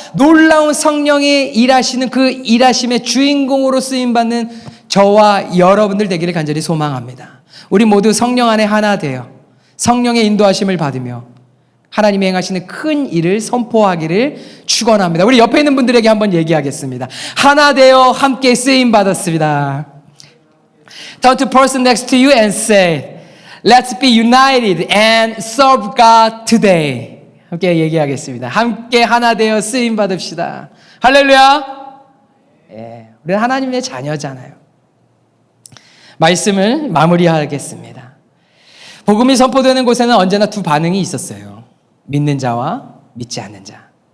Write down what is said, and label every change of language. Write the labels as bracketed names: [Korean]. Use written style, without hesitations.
[Korean] 놀라운 성령이 일하시는 그 일하심의 주인공으로 쓰임받는 저와 여러분들 되기를 간절히 소망합니다. 우리 모두 성령 안에 하나 되어 성령의 인도하심을 받으며 하나님이 행하시는 큰 일을 선포하기를 축원합니다. 우리 옆에 있는 분들에게 한번 얘기하겠습니다. 하나 되어 함께 쓰임받았습니다. [English] Turn to the person next to you and say, Let's be united and serve God today. [Korean] 함께 얘기하겠습니다. 함께 하나 되어 쓰임 받읍시다. 할렐루야. 예, 우리는 하나님의 자녀잖아요. 말씀을 마무리하겠습니다. 복음이 선포되는 곳에는 언제나 두 반응이 있었어요. 믿는 자와 믿지 않는 자.